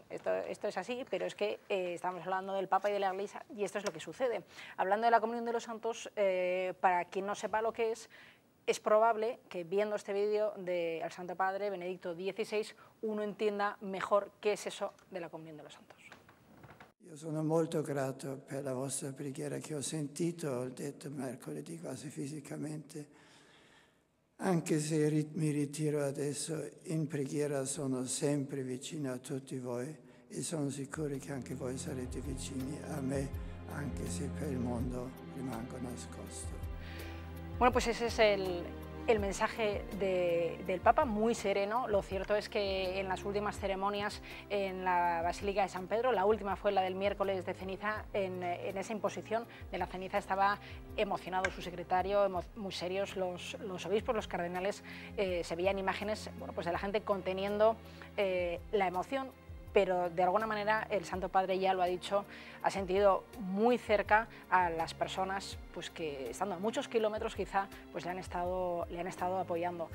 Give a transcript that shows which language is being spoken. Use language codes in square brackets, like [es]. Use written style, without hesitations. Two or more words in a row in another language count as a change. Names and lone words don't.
[es] Esto es así, pero es que estamos hablando del Papa y de la Iglesia y esto es lo que sucede. Hablando de la comunión de los santos, para quien no sepa lo que es probable que viendo este vídeo del Santo Padre Benedicto XVI uno entienda mejor qué es eso de la comunión de los santos. [it] Io sono molto grato per la vostra preghiera che ho sentito, ho detto mercoledì quasi fisicamente, anche se mi ritiro adesso, in preghiera sono sempre vicino a tutti voi e sono sicuro che anche voi sarete vicini a me, anche se per il mondo rimango nascosto. [es] Bueno, pues ese es el mensaje del Papa, muy sereno. Lo cierto es que en las últimas ceremonias en la Basílica de San Pedro, la última fue la del miércoles de ceniza, en esa imposición de la ceniza estaba emocionado su secretario, muy serios los obispos, los cardenales, se veían imágenes, bueno, pues de la gente conteniendo la emoción, pero de alguna manera el Santo Padre ya lo ha dicho, ha sentido muy cerca a las personas pues que estando a muchos kilómetros quizá pues le han estado apoyando.